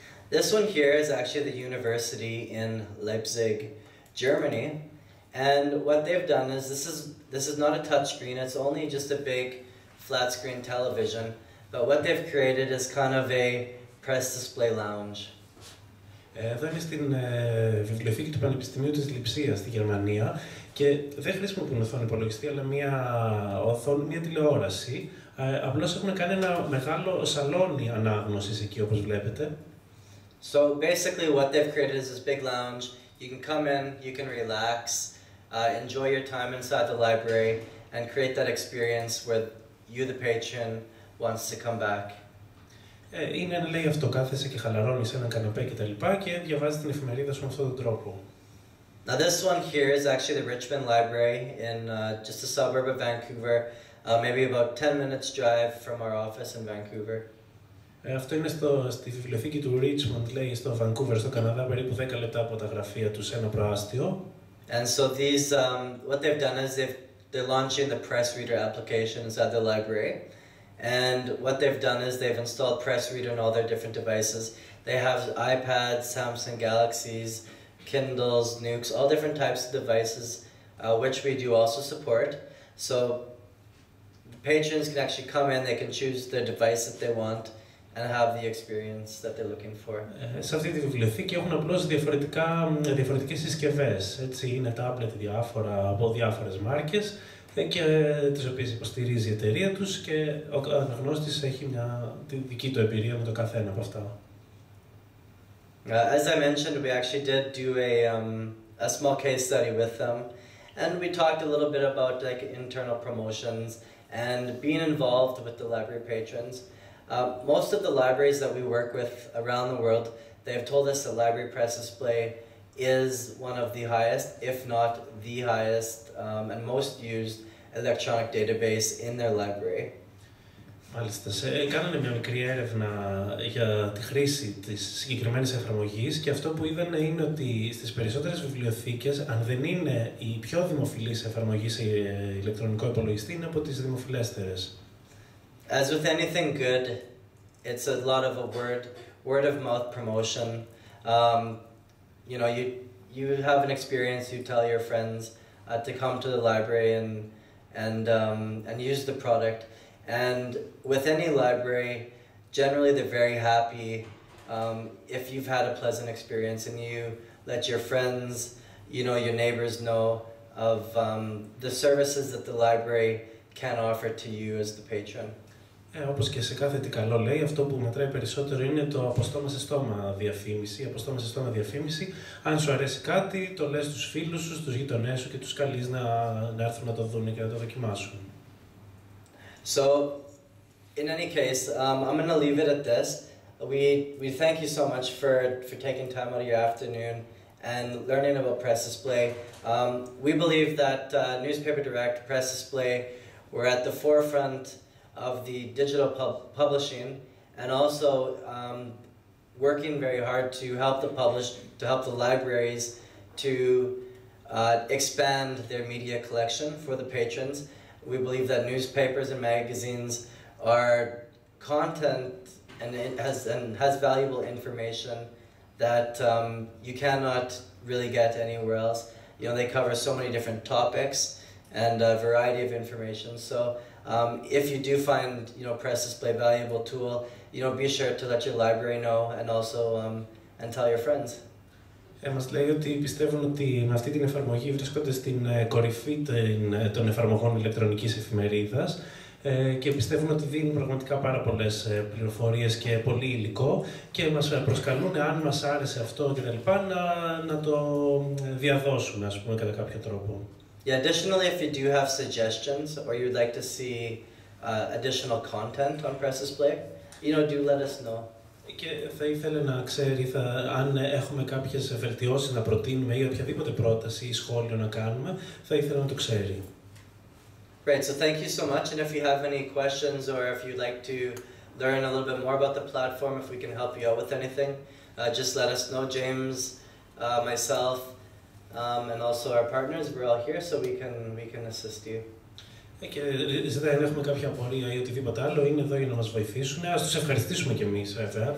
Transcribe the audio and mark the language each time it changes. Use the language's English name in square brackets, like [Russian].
[English] This one here is actually the university in Leipzig, Germany, and what they've done is this is not a touch screen, it's only just a big flat screen television, but what they've created is kind of a press display lounge. [Greek] Εδώ είναι στην βιβλιοθήκη του Πανεπιστημίου της Λειψίας στη Γερμανία και δεν χρησιμοποιούν οθόνη υπολογιστή, αλλά μια τηλεόραση. Απλώς έχουν κάνει ένα μεγάλο σαλόνι ανάγνωσης εκεί, όπως βλέπετε. [English] So basically what they've created is this big lounge. You can come in, you can relax, enjoy your time inside the library, and create that experience where you, the patron, wants to come back. [Greek] Είναι, λέει, αυτό, κάθεσαι και χαλαρώνεις σε έναν καναπέ και τα λοιπά και διαβάζεις την εφημερίδα σου με αυτόν τον τρόπο. [English] Now this one here is actually the Richmond Library in just a suburb of Vancouver, maybe about 10 minutes drive from our office in Vancouver. [Greek] Αυτό είναι στη βιβλιοθήκη του Richmond, λέει, στο Vancouver, στο Καναδά, περίπου 10 λεπτά από τα γραφεία του σε ένα προάστιο. [English] And so these, what they've done is they're launching the Press Reader application inside the library. And what they've done is they've installed Press Reader on all their different devices. They have iPads, Samsung Galaxies, Kindles, Nukes, all different types of devices, which we do also support. So the patrons can actually come in, they can choose the device that they want, and have the experience that they're looking for. [Greek] Σε αυτή τη βιβλιοθήκη έχουν απλώς διαφορετικές συσκευές. Έτσι, είναι τάμπλετ διάφορα από διάφορες μάρκες και τις οποίες υποστηρίζει η εταιρεία τους και ο αναγνώστης έχει τη δική του εμπειρία με το καθένα από αυτά. [English] As I mentioned, we actually did do a small case study with them, and we talked a little bit about like internal promotions and being involved with the library patrons. Most of the libraries that we work with around the world, they've told us the library press display is one of the highest, if not the highest, and most used electronic database in their library. [Greek] Μάλιστα, κάνανε μια μικρή έρευνα για τη χρήση της συγκεκριμένης εφαρμογής και αυτό που είδανε είναι ότι στις περισσότερες βιβλιοθήκες, αν δεν είναι η πιο δημοφιλής εφαρμογή σε ηλεκτρονικό υπολογιστή, είναι από τις δημοφιλέστερες. [English] As with anything good, it's a lot of a word of mouth promotion. You know, you have an experience, you tell your friends to come to the library and use the product. And with any library, generally they're very happy if you've had a pleasant experience and you let your friends, you know, your neighbors know of the services that the library can offer to you as the patron. [Greek] Όπως και σε κάθε τι καλό, λέει, αυτό που μετράει περισσότερο είναι το από στόμα σε στόμα διαφήμιση. Από στόμα σε στόμα διαφήμιση. Αν σου αρέσει κάτι, το λες στους φίλους σου, στους γειτονές σου και τους καλείς να έρθουν να το δουν και να το δοκιμάσουν. [English] So, in any case, I'm going to leave it at this. We thank you so much for taking time out of your afternoon and learning about PressDisplay. We believe that Newspaper Direct, PressDisplay, were at the forefront of the digital publishing, and also working very hard to help the libraries to expand their media collection for the patrons. We believe that newspapers and magazines are content and it has valuable information that you cannot really get anywhere else. You know, they cover so many different topics and a variety of information. So if you do find, you know, PressDisplay a valuable tool, you know, be sure to let your library know and also and tell your friends. [Greek] Μας λέει ότι πιστεύουν ότι με αυτή την εφαρμογή βρίσκονται στην κορυφή των εφαρμογών ηλεκτρονικής εφημερίδας και πιστεύουν ότι δίνουν πραγματικά πάρα πολλές πληροφορίες και πολύ υλικό και μας προσκαλούν, αν μας άρεσε αυτό και τα λοιπά, να το διαδώσουμε, ας πούμε, κατά κάποιο τρόπο. [English] Yeah, additionally, if you do have suggestions or you'd like to see additional content on PressDisplay, you know, do let us know. [Greek] Και θα ήθελε να ξέρει αν έχουμε κάποιες βελτιώσεις να προτείνουμε ή οποιαδήποτε πρόταση ή σχόλιο να κάνουμε, θα ήθελε να το ξέρει. [English] Great, so thank you so much, and if you have any questions or if you'd like to learn a little bit more about the platform, if we can help you out with anything, just let us know. James, myself, and also our partners, we're all here, so we can assist you. [Greek] Και δεν έχουμε κάποια απορία ή οτιδήποτε άλλο, είναι εδώ για να μας βοηθήσουν. Ας τους ευχαριστήσουμε κι εμείς, βέβαια.